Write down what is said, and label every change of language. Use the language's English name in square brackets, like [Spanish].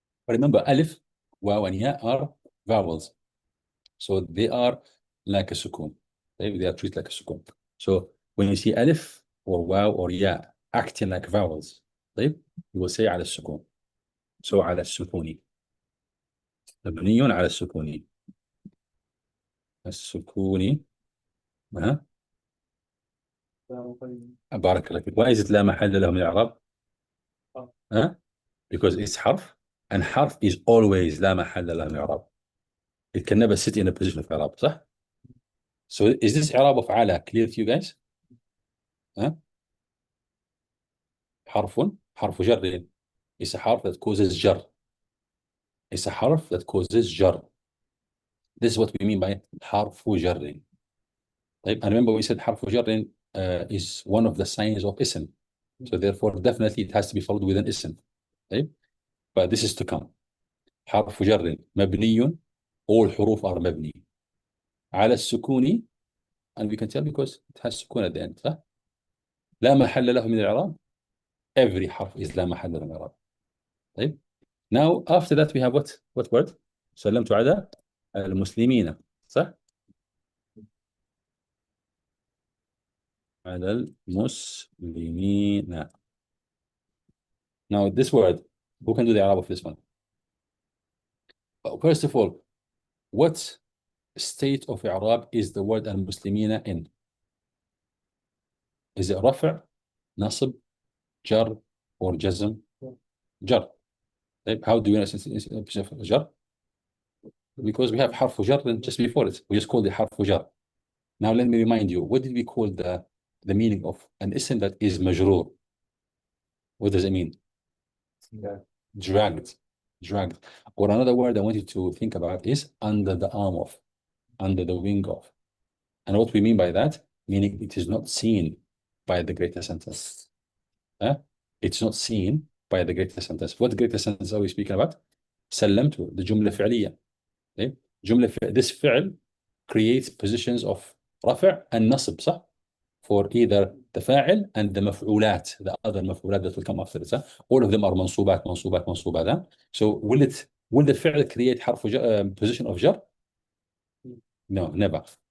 [English] Remember ألف, واو and ياء are vowels. So they are like a سكون. They are treated like a سكون. So when you see ألف or واو or ياء acting like vowels, you will say [Arabic] على السكون. So على السكون. مبني على السكون. السكون. بارك الله فيك. [English] Why is it [Arabic] لا محل له من الإعراب؟ [English] Because it's [Arabic] حرف and حرف [English] is always [Arabic] لا محل له من الإعراب. [English] It can never sit in a position of إعراب [Arabic] صح؟ [English] So is this إعراب of على clear to you guys? [Arabic] حرف جر. [English] It's a حرف that causes جر. It's a حرف that causes جر. This is what we mean by حرف جر. [Arabic] طيب, [English] and remember we said حرف جر is one of the signs of اسم. So therefore definitely it has to be followed with an اسم. [Arabic] طيب, [English] but this is to come. [Arabic] حرف جر مبني. [English] All حروف are [Arabic] مبني على السكون, [English] and we can tell because it has سكون at the end. [Arabic] صح؟ لا محل له من الإعراب. [English] Every [Arabic] حرف [English] is [Arabic] لا محل له من الإعراب. طيب. [English] Now after that we have what word? [Arabic] سلمت على المسلمين صح؟ على المسلمين. [English] Now this word, who can do the Arab of this one? First of all, what state of Arab is the word al-Muslimina in? Is it رفع, نصب, jar, or jazm? Jar. How do you know jar? Because we have حرف جر just before it. We just called it حرف جر. Now let me remind you, what did we call the meaning of an ism that is majroor? What does it mean? Yeah. Dragged. Or another word I want you to think about is under the arm of, under the wing of. And what we mean by that, meaning it is not seen by the greater sentence. It's not seen by the greater sentence. What greater sentence are we speaking about? [Arabic] سلمت, the جملة فعلية. [English] Okay? This فعل creates positions of رفع and نصب, صح? For either the فاعل and the مفعولات, the other مفعولات that will come after it. All of them are منصوبات. So will the فعل create حرف position of جر? No, never.